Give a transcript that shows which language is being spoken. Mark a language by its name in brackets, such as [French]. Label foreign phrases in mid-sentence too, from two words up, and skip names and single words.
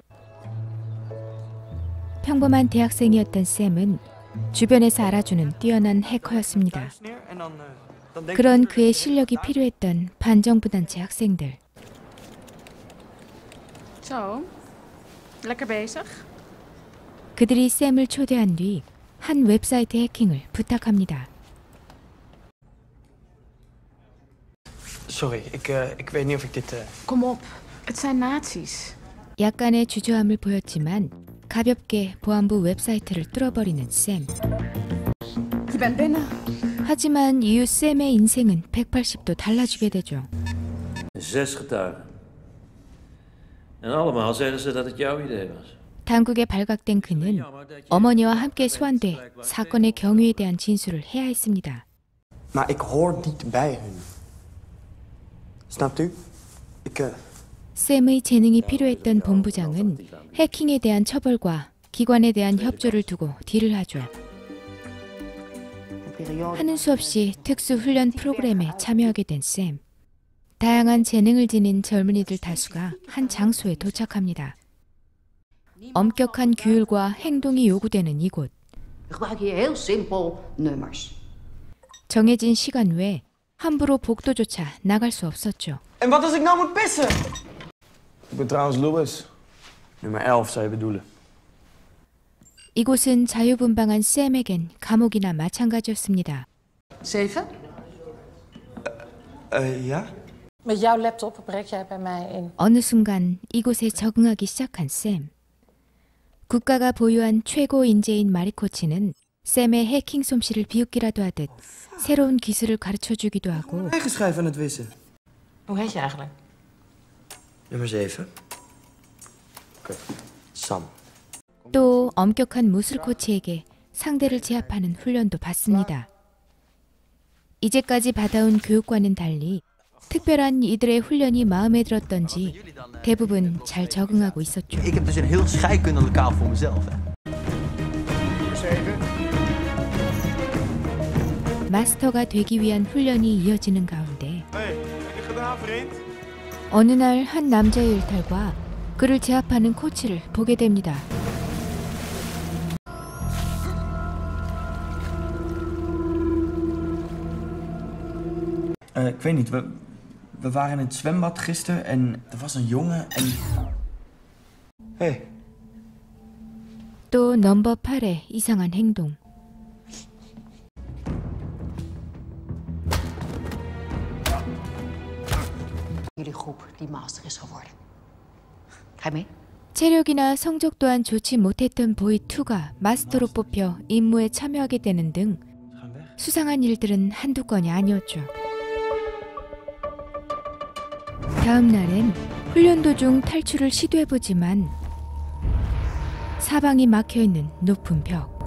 [Korean] 평범한 대학생이었던 샘은 주변에서 알아주는 뛰어난 해커였습니다. 그런 그의 실력이 필요했던 반정부단체 학생들. [Dutch] Zo, lekker bezig. [Korean] 그들이 샘을 초대한 뒤 한 웹사이트 해킹을 부탁합니다. [Dutch] Sorry, ik weet niet of ik dit... Kom op, het zijn nazi's. [Korean] 약간의 주저함을 보였지만 가볍게 보안부 웹사이트를 뚫어버리는 샘. [Dutch] Je bent binnen. [Korean] 하지만 이후 샘의 인생은 180도 달라지게 되죠. [Dutch] 6 getuigen. En allemaal zeggen ze dat het jouw idee was. [Korean] 당국에 발각된 그는 어머니와 함께 소환돼 사건의 경위에 대한 진술을 해야 했습니다. [Dutch] Maar ik hoor niet bij hun. Snapt u? [Korean] 샘의 재능이 필요했던 본부장은 해킹에 대한 처벌과 기관에 대한 협조를 두고 딜을 하죠. 하는 수 없이 특수훈련 프로그램에 참여하게 된 샘. 다양한 재능을 지닌 젊은이들 다수가 한 장소에 도착합니다. 엄격한 규율과 행동이 요구되는 이곳. 정해진 시간 외에 함부로 복도조차 나갈 수 없었죠. [Dutch] En wat als ik nou moet pissen? Ik ben trouwens Louis. Nummer 11 zou je bedoelen. [Korean] 이곳은 자유분방한 샘에겐 감옥이나 마찬가지였습니다. [Dutch] 7? Ja? Met jouw laptop breek jij bij mij in. [Korean] 어느 순간 이곳에 적응하기 시작한 샘. 국가가 보유한 최고 인재인 마리코치는 샘의 해킹 솜씨를 비웃기라도 하듯 새로운 기술을 가르쳐주기도 하고 [Dutch] Eigen schijf aan het wissen. Hoe heet je eigenlijk? Nummer 7. Oké. Sam. [Korean] 또 엄격한 무술 코치에게 상대를 제압하는 훈련도 받습니다. 이제까지 받아온 교육과는 달리 특별한 이들의 훈련이 마음에 들었던지 대부분 잘 적응하고 있었죠. [Dutch] Ik heb dus een heel scheikundelokaal voor mezelf. [Korean] 마스터가 되기 위한 훈련이 이어지는 가운데 어느 날 한 남자의 일탈과 그를 제압하는 코치를 보게 됩니다. [Dutch] Ik weet niet, we waren in het zwembad gisteren en er was een jongen en... Hey. [Korean] 또 넘버 8의 이상한 행동. [Dutch] Jullie groep die master is geworden. Ga je mee? [Korean] 체력이나 성적 또한 좋지 못했던 보이2가 마스터로 뽑혀 임무에 참여하게 되는 등 수상한 일들은 한두 건이 아니었죠. 다음 날엔 훈련 도중 탈출을 시도해보지만 사방이 막혀있는 높은 벽.